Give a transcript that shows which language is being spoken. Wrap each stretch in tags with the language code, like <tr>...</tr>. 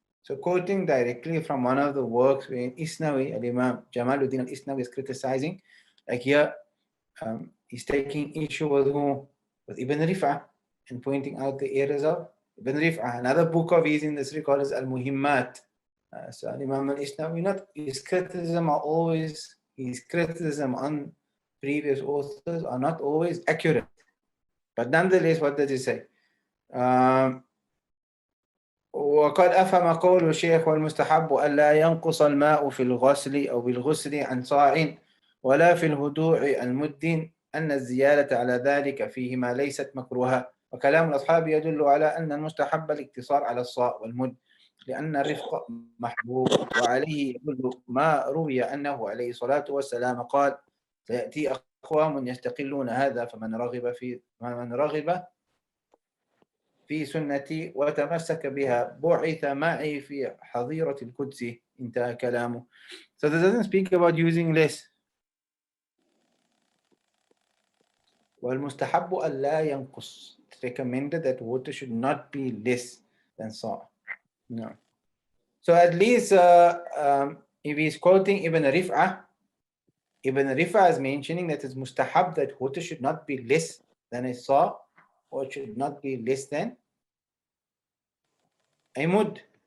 <en>So quoting directly from one of the works where Isnawi, Al-Imam Jamaluddin al-Isnawi is criticizing, like here, he's taking issue with Ibn Rif'ah and pointing out the errors of Ibn Rif'ah. Another book of his in this regard is Al-Muhimmat. So Imam al-Isnawi, not his criticism on previous authors are not always accurate. But nonetheless, what does he say?</en> <ar>وقد أفهم قول الشيخ والمستحب ألا ينقص الماء في الغسل أو بالغسل عن صاع ولا في الهدوء المد أن الزيادة على ذلك فيهما ليست مكروهة، وكلام الأصحاب يدل على أن المستحب الاقتصار على الصاع والمد لأن الرفق محبوب، وعليه يدل ما روي أنه عليه الصلاة والسلام قال: سيأتي أقوام يستقلون هذا فمن رغب في سنتي وتمسك بها بعث معي في حظيرة القدس. انتهى كلامه.</ar> <en>So this doesn't speak about using less.</en> <ar>والمستحب ألا ينقص.</ar> <en>It's recommended that water should not be less than saw. No. So at least if he's quoting Ibn Rif'ah is mentioning that it's mustahab that water should not be less than a saw, or it should not be less than a mud.</en>